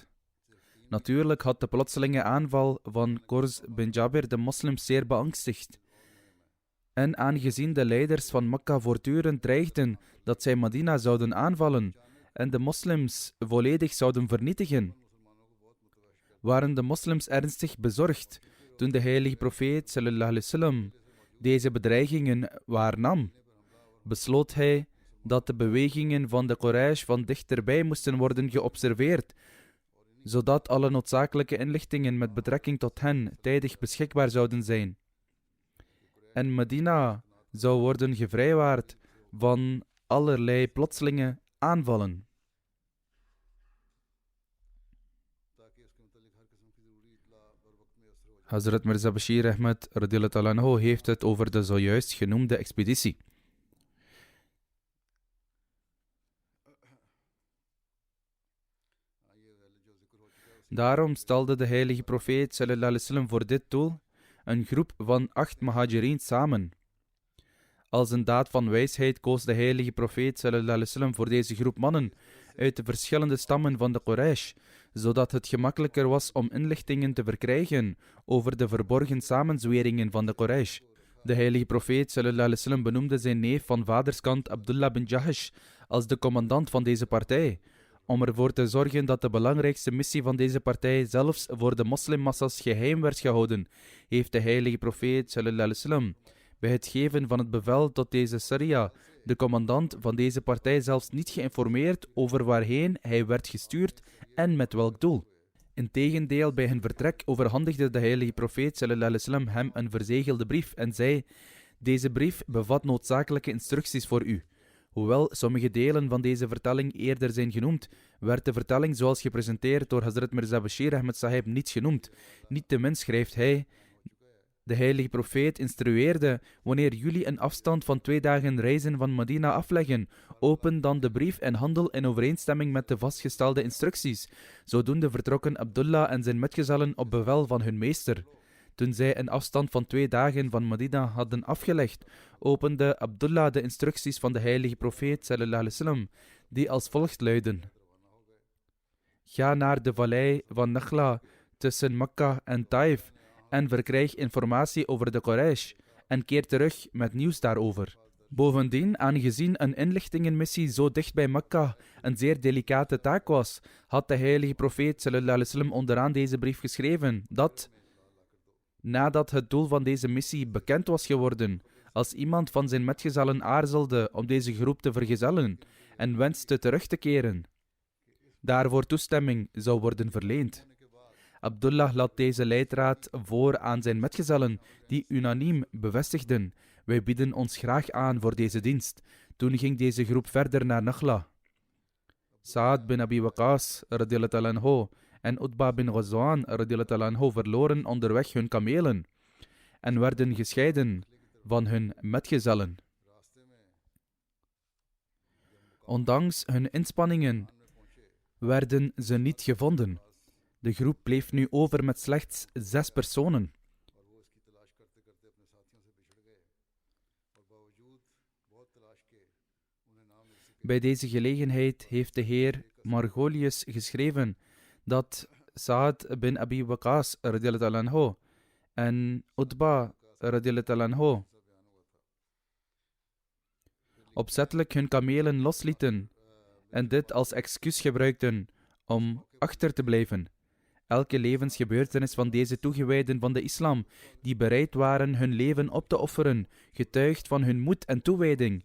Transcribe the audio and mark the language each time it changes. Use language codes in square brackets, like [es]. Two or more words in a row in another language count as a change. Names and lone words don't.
[nl] Natuurlijk had de plotselinge aanval van Qurs bin Jabir de moslims zeer beangstigd. En aangezien de leiders van Mekka voortdurend dreigden dat zij Medina zouden aanvallen en de moslims volledig zouden vernietigen, waren de moslims ernstig bezorgd toen de heilige profeet [ar] صلى الله عليه وسلم [nl] deze bedreigingen waarnam. Besloot hij dat de bewegingen van de Quraysh van dichterbij moesten worden geobserveerd, zodat alle noodzakelijke inlichtingen met betrekking tot hen tijdig beschikbaar zouden zijn. En Medina zou worden gevrijwaard van allerlei plotselinge aanvallen. Hazrat Mirza Bashir Ahmad [ar] رضي الله تعالى عنه [nl] heeft het over de zojuist genoemde expeditie. Daarom stelde de heilige profeet [ar] صلى الله عليه وسلم [nl] voor dit doel een groep van 8 Muhajirin samen. Als een daad van wijsheid koos de heilige profeet [ar] صلى الله عليه وسلم [nl] voor deze groep mannen uit de verschillende stammen van de Quraysh, zodat het gemakkelijker was om inlichtingen te verkrijgen over de verborgen samenzweringen van de Quraysh. De heilige profeet [ar] صلى الله عليه وسلم [nl] benoemde zijn neef van vaderskant Abdullah bin Jahash als de commandant van deze partij, om ervoor te zorgen dat de belangrijkste missie van deze partij zelfs voor de moslimmassa's geheim werd gehouden, heeft de heilige profeet [ar] صلى الله عليه وسلم [nl] bij het geven van het bevel tot deze Saria de commandant van deze partij zelfs niet geïnformeerd over waarheen hij werd gestuurd en met welk doel. Integendeel, bij hun vertrek overhandigde de heilige profeet [ar] صلى الله عليه وسلم [nl] hem een verzegelde brief en zei: deze brief bevat noodzakelijke instructies voor u. Hoewel sommige delen van deze vertelling eerder zijn genoemd, werd de vertelling zoals gepresenteerd door Hazrat Mirza Bashir Ahmad Sahib niet genoemd. Niettemin schrijft hij: de heilige profeet instrueerde: wanneer jullie een afstand van 2 dagen reizen van Medina afleggen, open dan de brief en handel in overeenstemming met de vastgestelde instructies. Zodoende vertrokken Abdullah en zijn metgezellen op bevel van hun meester. Toen zij een afstand van 2 dagen van Medina hadden afgelegd, opende Abdullah de instructies van de heilige profeet [ar] صلى الله عليه وسلم, [nl] die als volgt luiden: ga naar de vallei van Nakhla tussen Mekka en Taif en verkrijg informatie over de Quraysh en keer terug met nieuws daarover. Bovendien, aangezien een inlichtingenmissie zo dicht bij Mekka een zeer delicate taak was, had de heilige profeet [ar] صلى الله عليه وسلم [nl] onderaan deze brief geschreven dat, nadat het doel van deze missie bekend was geworden, als iemand van zijn metgezellen aarzelde om deze groep te vergezellen en wenste terug te keren, daarvoor toestemming zou worden verleend. Abdullah laat deze leidraad voor aan zijn metgezellen, die unaniem bevestigden: wij bieden ons graag aan voor deze dienst. Toen ging deze groep verder naar Nakhla. Saad bin Abi Waqas [ar] رضي الله تعالى عنه [nl] en Utba bin Ghazwan [ar] رضي الله تعالى عنه [nl] verloren onderweg hun kamelen en werden gescheiden van hun metgezellen. Ondanks hun inspanningen werden ze niet gevonden. De groep bleef nu over met slechts 6 personen. Bij deze gelegenheid heeft de heer Margolius geschreven dat Saad bin Abi Waqas [ar] رضي الله تعالى عنه [nl] en Utba [ar] رضي الله تعالى عنه [nl] opzettelijk hun kamelen loslieten en dit als excuus gebruikten om achter te blijven. Elke levensgebeurtenis van deze toegewijden van de islam, die bereid waren hun leven op te offeren, getuigt van hun moed en toewijding.